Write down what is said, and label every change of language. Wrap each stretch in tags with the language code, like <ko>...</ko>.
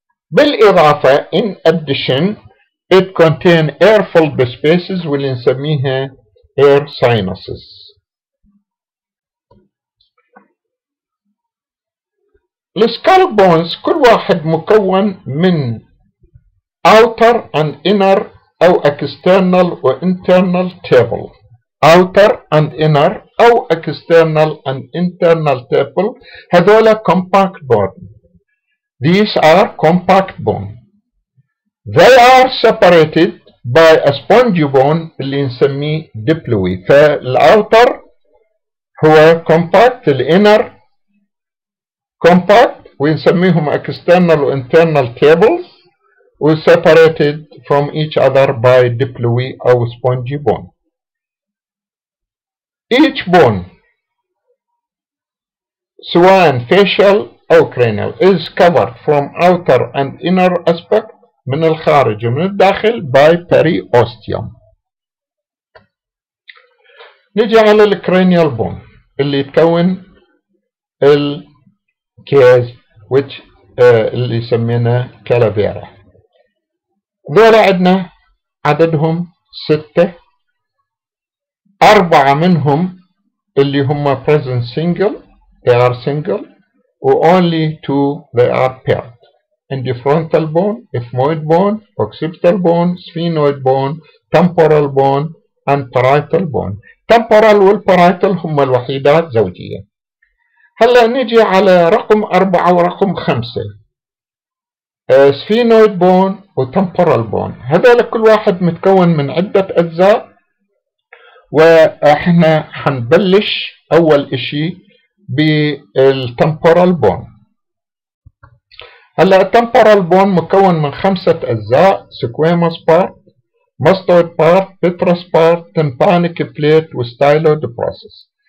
<en>بالإضافة in addition it contain air-filled spaces</en> <ar>واللي نسميها</ar> <en>air sinuses.</en> <ar>السكال بونز كل واحد مكون من</ar> <en>outer and inner</en> <ar>أو external و internal table.</ar> <en>outer and inner أو external and internal table هذولا compact bone. These are compact bone. They are separated by a spongy bone</en> <ar>اللي نسميه</ar> <en>diploid. فالouter هو compact، الinner compact ونسميهم external و internal tables و separated from each other by diploid أو spongy bone. Each bone سواء facial أو cranial is covered from outer and inner aspect</en> <ar>من الخارج ومن الداخل</ar> <en>by periosteum.</en> <ar>نجي على الكرانيال بون اللي تكون الكيز which اللي يسمينا كالافيرا. ذولا عندنا عددهم 6، 4 منهم اللي هم</ar> <en>present single they are single و only 2 they are paired. Indifrontal bone, ethmoid bone, occipital bone, sphenoid bone, temporal bone and parietal bone.</en> <ar>temporal والparietal هم الوحيدات زوجية. هلا نجي على رقم 4 ورقم 5 sphenoid bone وtemporal bone. هذول كل واحد متكون من عدة أجزاء، واحنا حنبلش أول إشي بالtemporal bone. هلا الtemporal bone مكون من 5 أجزاء:</ar> <en>squamous part, mastoid part, petrous part, tympanic plate وstyloid process.</en>